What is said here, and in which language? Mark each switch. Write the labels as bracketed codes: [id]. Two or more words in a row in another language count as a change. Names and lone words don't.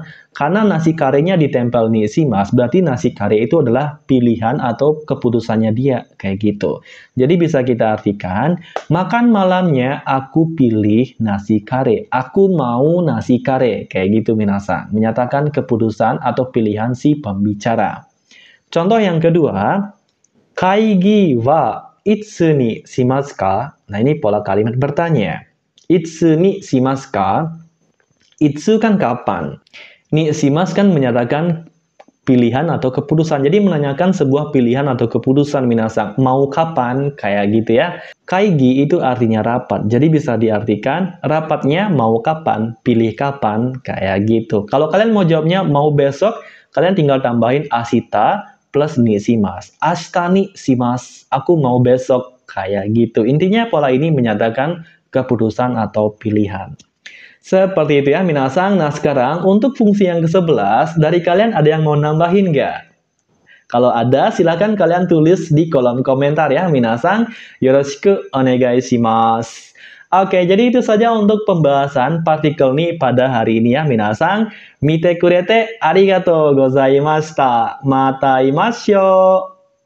[id] Karena nasi karenya ditempel [ja] にします, [id] berarti nasi kare itu adalah pilihan atau keputusannya dia kayak gitu. Jadi bisa kita artikan makan malamnya aku pilih nasi kare. Aku mau nasi kare kayak gitu minasang. Menyatakan keputusan atau pilihan si pembicara. Contoh yang kedua, [ja] 会議はいつにしますか? [id] Nah, ini pola kalimat bertanya. [ja] いつにしますか? [id] Itsu kan kapan? [ja] にします [id] kan menyatakan pilihan atau keputusan. Jadi menanyakan sebuah pilihan atau keputusan minasang. Mau kapan? Kayak gitu ya. Kaigi itu artinya rapat. Jadi bisa diartikan rapatnya mau kapan, pilih kapan, kayak gitu. Kalau kalian mau jawabnya mau besok, kalian tinggal tambahin asita plus [ja] にします. 明日にします. [id] Aku mau besok, kayak gitu. Intinya pola ini menyatakan keputusan atau pilihan. Seperti itu ya minasang. Nah sekarang untuk fungsi yang ke-11, dari kalian ada yang mau nambahin nggak? Kalau ada, silakan kalian tulis di kolom komentar ya minasang. [ja] よろしくお願いします. [id] Oke, jadi itu saja untuk pembahasan partikel ni pada hari ini ya minasang. [ja] 見てくれてありがとうございました. また会いましょう.